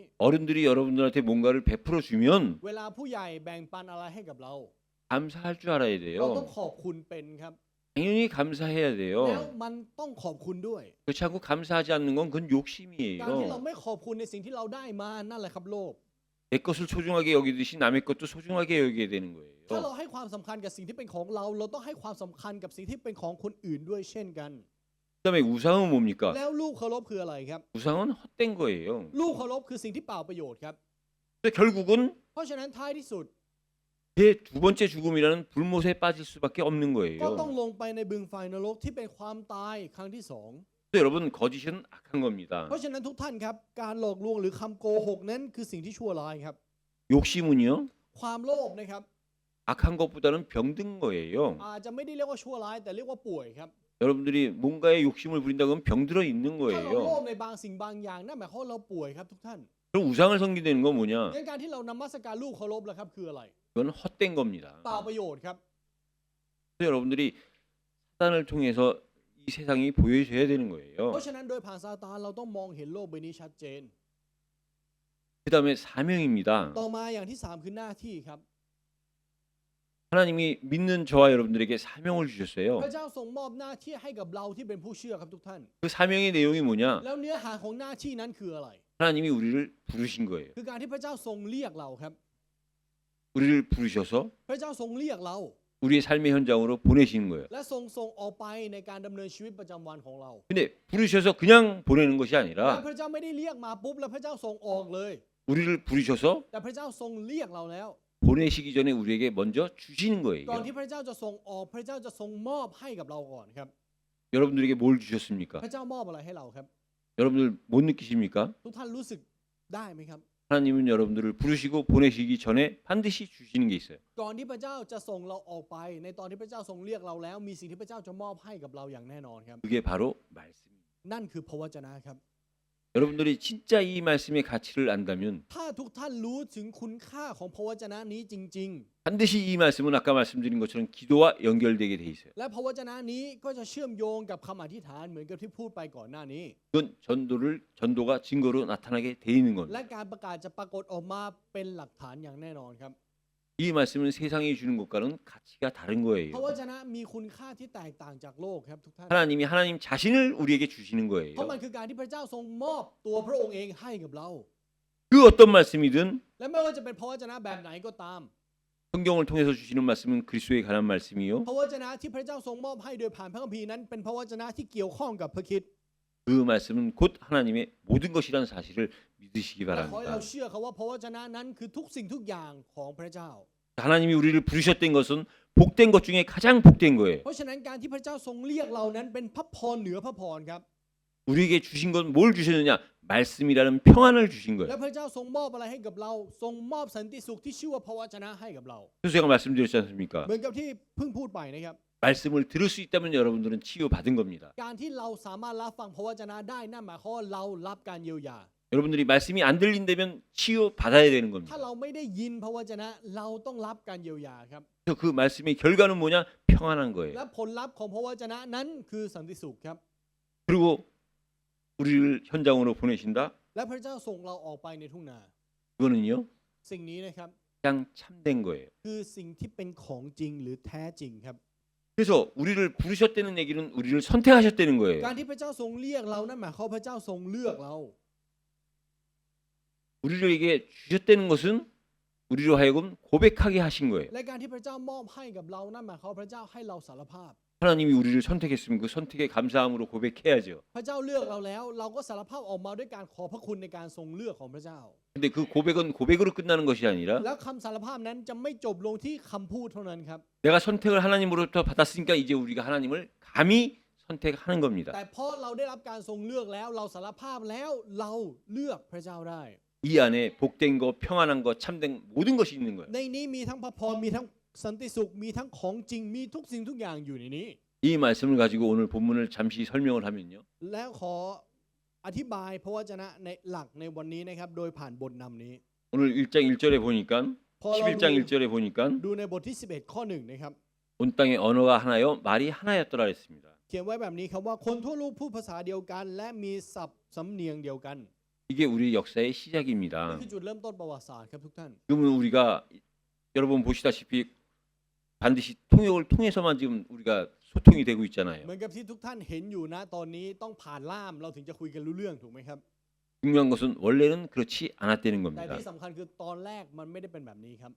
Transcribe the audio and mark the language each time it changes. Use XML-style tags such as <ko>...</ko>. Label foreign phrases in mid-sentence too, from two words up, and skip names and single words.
<ko>어른들이 여러분들한테 뭔가를 베풀어 주면</ko> <th>เวลาผู้ใหญ่แบ่งปันอะไรให้กับเรา</th> <ko>감사할 줄 알아야</ko> <th>เราต้อง</th> <ko>돼요.</ko> <th>ขอบคุณเป็นครับ</th> <ko>당연히 감사해야</ko> <th>แล้ว</th> <ko>돼요.</ko> <th>มันต้องขอบคุณด้วย</th> <ko>그렇지 않고 감사하지 않는 건 그건</ko> <th>การที่เรา</th> <ko>욕심이에요.</ko> <th>ไม่ขอบคุณในสิ่งที่เราได้มานั่นแหละครับโลภ</th> <ko>내 것을 소중하게 여기듯이 남의 것도 소중하게 여기게 되는</ko> <th>ถ้าเรา</th> <ko>거예요.</ko> <th>ให้ความสำคัญกับสิ่งที่เป็นของเรา เราต้องให้ความสำคัญกับสิ่งที่เป็นของคนอื่นด้วยเช่นกัน</th> <ko>그다음에 우상은 뭡니까?</ko> <th>แล้วรูปเคารพคืออะไรครับ</th> <ko>우상은 헛된 거예요.</ko> <th>รูปเคารพคือสิ่งที่เปล่าประโยชน์ครับ</th> <ko>그래서 결국은</ko> <th>เพราะฉะนั้นท้ายที่สุด</th> <ko>제 두 번째 죽음이라는 불못에 빠질 수밖에 없는</ko> <th>ก็ต้อง</th> <ko>거예요.</ko> <th>ลงไปในบึงไฟนรกที่เป็นความตายครั้งที่สอง</th> <ko>그래서 여러분 거짓은 악한 겁니다.</ko> <th>เพราะฉะนั้นทุกท่านครับการหลอกลวงหรือคำโกหกนั้นคือสิ่งที่ชั่วร้ายครับ</th> <ko>욕심은요</ko> <th>ความโลภนะครับ</th> <ko>악한 것보다는 병든 거예요.</ko> <th>อาจจะไม่ได้เรียกว่าชั่วร้ายแต่เรียกว่าป่วยครับ</th> <ko>여러분들이 뭔가에 욕심을 부린다 그러면 병들어 있는</ko> <th>ถ้าเราโลภ</th> <ko>거예요.</ko> <th>ในบางสิ่งบางอย่างนั่นหมายความว่าเราป่วยครับทุกท่าน</th> <ko>그럼 우상을 섬기는 건 뭐냐?</ko> <th>งั้นการที่เรานมัสการรูปเคารพล่ะครับคืออะไร</th> <ko>그건 헛된 겁니다.</ko> <th>เปล่าประโยชน์ครับ</th> <ko>그래서 여러분들이 사단을 통해서 이 세상이 보여줘야 되는</ko> <th>เพ</th> <ko>거예요.</ko> <th>ราะฉะนั้นโดยผ่านซาตานเราต้องมองเห็นโลกใบนี้ชัดเจน</th> <ko>그다음에 사명입니다.</ko> <th>ต่อมาอย่างที่3คือหน้าที่ครับ</th> <ko>하나님이 믿는 저와 여러분들에게 사명을</ko> <th>พ</th> <ko>주셨어요.</ko> <th>ระเจ้าทรงมอบหน้าที่ให้กับเราที่เป็นผู้เชื่อครับทุกท่าน</th> <ko>그 사명의 내용이 뭐냐?</ko> <th>แล้วเนื้อหาของหน้าที่นั้นคืออะไร</th> <ko>하나님이 우리를 부르신 거예요.</ko> <th>คือการที่พระเจ้าทรงเรียกเราครับ</th> <ko>우리를 부르셔서</ko> <th>พระเจ้าทรงเรียกเรา</th> <ko>우리의 삶의 현장으로 보내시는 거예요.</ko> <th>และทรงส่งออกไปในการดำเนินชีวิตประจำวันของเรา</th> <ko>근데 부르셔서 그냥 보내는 것이</ko> <th>และ</th> <ko>아니라</ko> <th>พระเจ้าไม่ได้เรียกมาปุ๊บแล้วพระเจ้าส่งออกเลย</th> <ko>우리를 부르셔서</ko> <th>แต่พระเจ้าทรงเรียกเราแล้ว</th> <ko>보내시기 전에 우리에게 먼저 주시는</ko> <th>ก่อน</th> <ko>거예요.</ko> <th>ที่พระเจ้าจะส่งออกพระเจ้าจะทรงมอบให้กับเราก่อนครับ</th> <ko>여러분들에게 뭘 주셨습니까?</ko> <th>พระเจ้ามอบอะไรให้เราครับ</th> <ko>여러분들 못 느끼십니까?</ko> <th>ทุกท่านรู้สึกได้ไหมครับ</th> <ko>하나님은 여러분들을 부르시고 보내시기 전에 반드시 주시는 게 있어요.</ko> <th>ก่อนที่พระเจ้าจะส่งเราออกไป ในตอนที่พระเจ้าทรงเรียกเราแล้ว มีสิ่งที่พระเจ้าจะมอบให้กับเราอย่างแน่นอนครับ</th> <ko>그게 바로 말씀입니다.</ko> <th>นั่นคือพระวจนะครับ</th> <ko>여러분들이 진짜 이 말씀의 가치를 안다면</ko> <th>ถ้าทุกท่านรู้ถึงคุณค่าของพระวจนะนี้จริง</th> <ko>반드시 이 말씀은 아까 말씀드린 것처럼 기도와 연결되게 돼 있어요.</ko> <th>ๆ และพระวจนะนี้ก็จะเชื่อมโยงกับคำอธิษฐานเหมือนกับที่พูดไปก่อนหน้านี้</th> <ko>그건 전도가 증거로 나타나게 돼 있는</ko> <th>และ</th> <ko>겁니다.</ko> <th>การประกาศจะปรากฏออกมาเป็นหลักฐานอย่างแน่นอนครับ</th> <ko>이 말씀은 세상이 주는 것과는 가치가 다른</ko> <th>พระ</th> <ko>거예요.</ko> <th>วจนะมีคุณค่าที่แตกต่างจากโลกครับทุกท่าน</th> <ko>하나님이 하나님 자신을 우리에게 주시는</ko> <th>เพราะมัน</th> <ko>거예요.</ko> <th>คือการที่พระเจ้าทรงมอบตัวพระองค์เองให้กับเรา</th> <ko>그 어떤 말씀이든</ko> <th>และไม่ว่าจะเป็นพระวจนะแบบไหนก็ตาม</th> <ko>성경을 통해서 주시는 말씀은 그리스도에 관한 말씀이요.</ko> <th>พระวจนะที่พระเจ้าทรงมอบให้โดยผ่านพระคัมภีร์นั้นเป็นพระวจนะที่เกี่ยวข้องกับพระคริสต์</th> <ko>그 말씀은 곧 하나님의 모든 것이라는 사실을 믿으시기</ko> <th>และขอให้เรา</th> <ko>바랍니다.</ko> <th>เชื่อครับว่าพระวจนะนั้นคือทุกสิ่งทุกอย่างของพระเจ้า</th> <ko>하나님이 우리를 부르셨던 것은 복된 것 중에 가장 복된 거예요.</ko> <th>เพราะฉะนั้นการที่พระเจ้าทรงเรียกเรานั้นเป็นพระพรเหนือพระพรครับ</th> <ko>우리에게 주신 건 뭘 주셨느냐? 말씀이라는 평안을 주신</ko> <th>และ</th> <ko>거예요.</ko> <th>พระเจ้าทรงมอบอะไรให้กับเราทรงมอบสันติสุขที่ชื่อว่าพระวจนะให้กับเรา</th> <ko>그래서 제가 말씀드렸지 않습니까?</ko> <th>เหมือนกับที่เพิ่งพูดไปนะครับ</th> <ko>말씀을 들을 수 있다면 여러분들은 치유받은 겁니다.</ko> <th>การที่เราสามารถรับฟังพระวจนะได้นั่นหมายความว่าเรารับการเยียวยา</th> <ko>여러분들이 말씀이 안 들린다면 치유받아야 되는</ko> <th>ถ้า</th> <ko>겁니다.</ko> <th>เราไม่ได้ยินพระวจนะเราต้องรับการเยียวยาครับ</th> <ko>그래서 그 말씀의 결과는 뭐냐? 평안한</ko> <th>และ</th> <ko>거예요.</ko> <th>ผลลัพธ์ของพระวจนะนั้นคือสันติสุขครับ</th> <ko>그리고 우리를 현장으로 보내신다?</ko> <th>และพระเจ้าส่งเราออกไปในทุ่งนา</th> <ko>그거는요.</ko> <th>สิ่งนี้นะครับ</th> <ko>그냥 참된 거예요.</ko> <th>คือสิ่งที่เป็นของจริงหรือแท้จริงครับ</th> <ko>그래서 우리를 부르셨다는 얘기는 우리를 선택하셨다는 거예요.</ko> <th>การที่พระเจ้าทรงเรียกเรานั่นหมายความว่าพระเจ้าทรงเลือกเรา</th> <ko>우리에게 주셨다는 것은 우리로 하여금 고백하게 하신 거예요.</ko> <th>และการที่พระเจ้ามอบให้กับเรานั่นหมายความว่าพระเจ้าให้เราสารภาพ</th> <ko>하나님이 우리를 선택했으면 그 선택에 감사함으로 고백해야죠.</ko> <th>พระเจ้าเลือกเราแล้ว เราก็สารภาพออกมาด้วยการขอพระคุณในการทรงเลือกของพระเจ้า</th> <ko>근데 그 고백은 고백으로 끝나는 것이 아니라</ko> <th>แล้วคำสารภาพนั้นจะไม่จบลงที่คำพูดเท่านั้นครับ</th> <ko>내가 선택을 하나님으로부터 받았으니까 이제 우리가 하나님을 감히 선택하는 겁니다.</ko> <th>แต่เพราะเราได้รับการทรงเลือกแล้ว เราสารภาพแล้วเราเลือกพระเจ้าได้</th> <ko>이 안에 복된 거, 평안한 거, 참된 모든 것이 있는 거예요.</ko> <th>ในนี้มีทั้งพระพรมีทั้งสันติสุขมีทั้งของจริงมีทุกสิ่งทุกอย่างอยู่ในนี้</th> <ko>이 말씀을 가지고 오늘 본문을 잠시 설명을 하면요.</ko> <th>แล้วขออธิบายพระวจนะในหลักในวันนี้นะครับโดยผ่านบทนำนี้</th> <ko>오늘 1장 1절에 보니까</ko> <th>พอเรา</th> <ko>11장 1절에 보니까</ko> <th>ดูในบทที่ 11 ข้อ 1 นะครับ</th> <ko>온 땅의 언어가 하나요 말이 하나였더라 했습니다.</ko> <th>เขียนไว้แบบนี้ครับว่าคนทั่วโลกพูดภาษาเดียวกัน และมีศัพท์สำเนียงเดียวกัน</th> <ko>이게 우리 역사의</ko> <th>นี่</th> <ko>시작입니다.</ko> <th>คือจุดเริ่มต้นประวัติศาสตร์ครับทุกท่าน</th> <ko>그러면 우리가 여러분 보시다시피 반드시 통역을 통해서만 지금 우리가 소통이 되고 있잖아요.</ko> <th>เหมือนกับที่ทุกท่านเห็นอยู่นะตอนนี้ต้องผ่านล่ามเราถึงจะคุยกันรู้เรื่องถูกไหมครับ</th> <ko>중요한 것은 원래는 그렇지 않았다는</ko> <th>แต่</th> <ko>겁니다.</ko> <th>ที่สำคัญคือตอนแรกมันไม่ได้เป็นแบบนี้ครับ</th>